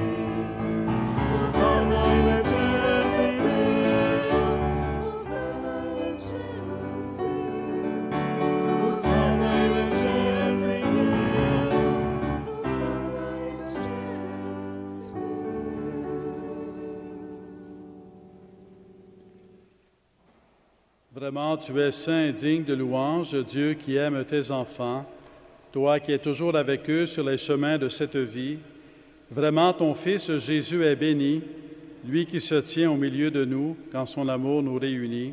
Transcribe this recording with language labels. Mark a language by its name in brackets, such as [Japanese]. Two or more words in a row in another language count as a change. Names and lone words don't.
[Latin] Hosanna in excelsis Deo, Hosanna in excelsis, Hosanna in excelsis Deo, Hosanna in excelsis. [French] Vraiment, tu es saint et digne de louange, Dieu qui aime tes enfants, toi qui es toujours avec eux sur les chemins de cette vie. Vraiment, ton Fils Jésus est béni, lui qui se tient au milieu de nous quand son amour nous réunit.